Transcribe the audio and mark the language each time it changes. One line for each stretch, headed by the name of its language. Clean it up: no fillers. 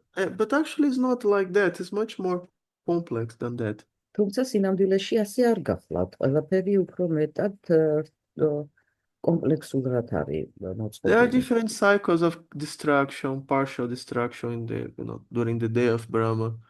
English: But actually it's not like that. It's much more complex than that.
Georgian: თუმცა სინამდვილეში ასე არ გახლავთ. ყველაფერი უფრო მეტად კომპლექსურად არის მოწყობილი.
English: There are different cycles of destruction, partial destruction in during the day of Brahma.